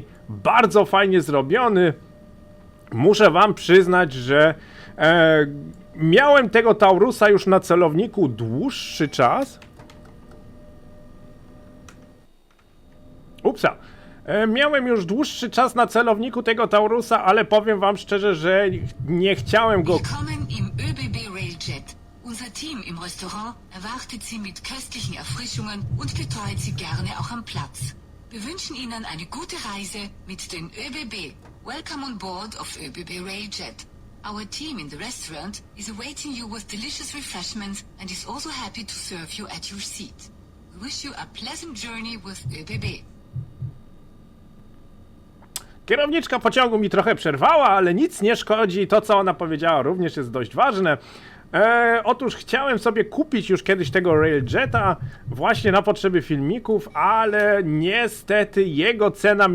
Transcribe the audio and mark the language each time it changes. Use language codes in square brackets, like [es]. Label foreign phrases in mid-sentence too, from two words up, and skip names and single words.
[pl] Bardzo fajnie zrobiony. Muszę wam przyznać, że miałem tego Taurusa już na celowniku dłuższy czas. Upsa. Miałem już dłuższy czas na celowniku tego Taurusa, ale powiem wam szczerze, że nie chciałem go... [de] Willkommen im ÖBB Railjet. Unser Team im Restaurant erwartet Sie mit köstlichen Erfrischungen und betreut Sie gerne auch am Platz. Wir wünschen Ihnen eine gute Reise mit den ÖBB. [en] Welcome on board of ÖBB Railjet. Our team in the restaurant is awaiting you with delicious refreshments and is also happy to serve you at your seat. We wish you a pleasant journey with ÖBB. [pl] Kierowniczka pociągu mi trochę przerwała, ale nic nie szkodzi. To, co ona powiedziała, również jest dość ważne. Otóż chciałem sobie kupić już kiedyś tego Railjeta właśnie na potrzeby filmików, ale niestety jego cena